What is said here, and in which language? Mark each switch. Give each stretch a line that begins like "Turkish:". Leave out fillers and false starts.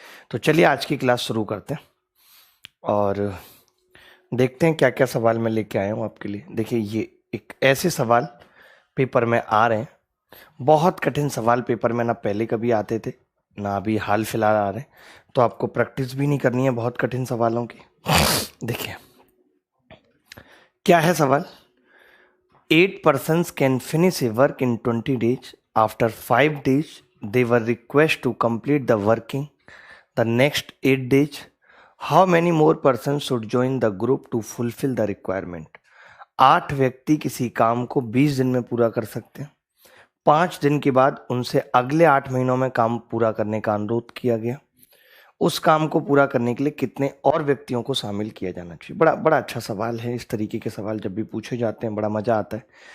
Hindi: तो चलिए आज की क्लास शुरू करते हैं और देखते हैं क्या क्या सवाल मैं लेके आया हूँ आपके लिए। देखिए, ये एक ऐसे सवाल पेपर में आ रहे हैं, बहुत कठिन सवाल पेपर में ना पहले कभी आते थे ना अभी हाल फिलहाल आ रहे हैं, तो आपको प्रैक्टिस भी नहीं करनी है बहुत कठिन सवालों की। देखिए क्या है सवाल।
English: 8 persons can finish a work in 20 days. After 5 days they were requested to complete the working the next 8 days. How many more persons should join the group to fulfill the requirement?
Hindi: 8 व्यक्ति किसी काम को 20 दिन में पूरा कर सकते हैं। 5 दिन के बाद उनसे अगले 8 महीनों में काम पूरा करने का अनुरोध किया गया। उस काम को पूरा करने के लिए कितने और व्यक्तियों को शामिल किया जाना चाहिए? बड़ा बड़ा अच्छा सवाल है। इस तरीके के सवाल जब भी पूछे जाते हैं बड़ा मजा आता है।